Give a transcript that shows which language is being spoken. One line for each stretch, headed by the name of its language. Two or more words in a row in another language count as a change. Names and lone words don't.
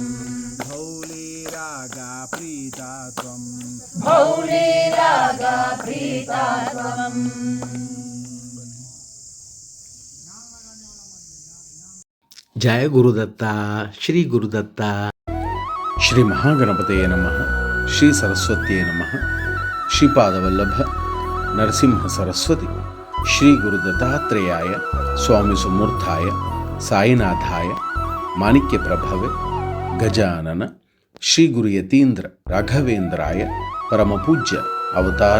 Sanskrit: భౌళీరాగా ప్రీతాత్వం భౌళీరాగా ప్రీతాత్వం. జయ గురుదత్త, శ్రీ గురుదత్త. ಶ್ರೀ ಮಹಾಗಣಪತಯೇ ನಮಃ. ಶ್ರೀ ಸರಸ್ವತಿಯೇ ನಮಃ. ಶ್ರೀಪಾದವಲ್ಲಭ ನರಸಿಂಹ ಸರಸ್ವತಿ ಶ್ರೀ ಗುರು ದತ್ತಾತ್ರೇಯಾಯ ಸ್ವಾಮಿ ಸುಮೂರ್ಥಾಯ ಸಾಯಿನಾಥಾಯ ಮಾಣಿಕ್ಯ ಪ್ರಭವೆ ಗಜಾನನ ಶ್ರೀ ಗುರು ಯತೀಂದ್ರ ರಾಘವೇಂದ್ರಾಯ ಪರಮಪೂಜ್ಯ ಅವತಾರ್